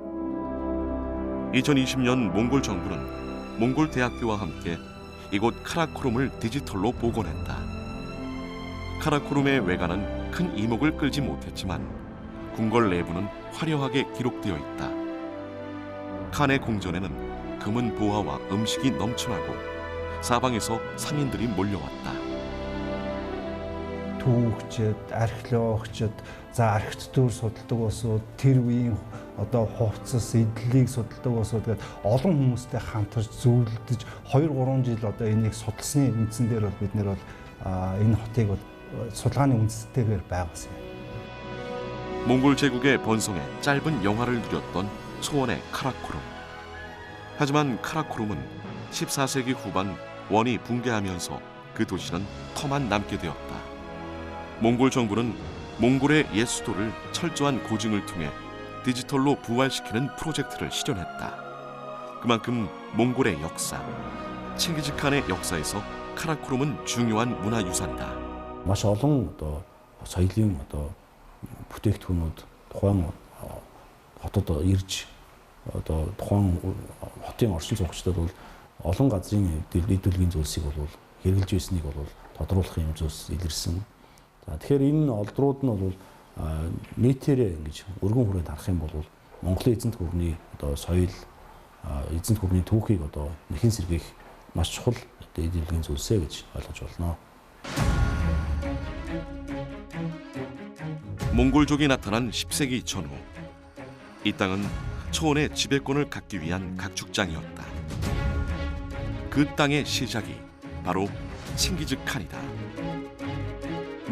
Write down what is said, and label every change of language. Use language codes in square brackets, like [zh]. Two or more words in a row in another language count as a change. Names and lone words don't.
[ko] 2020년 몽골 정부는 몽골 대학교와 함께 이곳 카라코룸을 디지털로 복원했다. 카라코룸의 외관은 큰 이목을 끌지 못했지만 궁궐 내부는 화려하게 기록되어 있다. 칸의 공전에는 금은 보화와 음식이 넘쳐나고 사방에서 상인들이 몰려왔다. [mn] түүхчид, археологчид, за архитектур судалдаг усуд, тэр үеийн одоо хувцас, эдлийг судалдаг усуд гэдэг олон хүмүүстэй хамтарч зөвлөдөж 2-3 жил одоо энийг судалсны үндсэн дээр бол бид нэр бол энэ хотыг судалгааны үндэстэйгээр байгуулсан. [ko] 몽골 제국의 번성에 짧은 영화를 누렸던 초원의 카라코룸. 하지만 카라코룸은 14세기 후반 원이 붕괴하면서 그 도시는 터만 남게 되었다. 몽골 정부는 몽골의 옛 수도를 철저한 고증을 통해 디지털로 부활시키는 프로젝트를 실현했다. 그만큼 몽골의 역사, 칭기즈칸의 역사에서 카라코룸은 중요한 문화유산이다. [mn] маш олон одоо соёлын одоо бүтээгдэхүүнүүд тухайн хотод ирж одоо тухайн хотын орчин суугчдад бол олон газрын дэвлэгдүүлгийн зүйлсийг бол хэрэгжилж байсныг бол тодруулах юм зүйлс илэрсэн. За тэгэхээр энэ олдрууд нь бол нийтээрээ ингэж өргөн хүрээнд харах юм бол Монголын эзэнт гүрний одоо соёл эзэнт гүрний түүхийг одоо нэхэн сэргээх маш чухал дэвлэгдүүлгийн зүйлсээ гэж ойлгож болно. [ko] 몽골족이 나타난 10세기 전후 이 땅은 초원의 지배권을 갖기 위한 각축장이었다. 그 땅의 시작이 바로 칭기즈칸이다.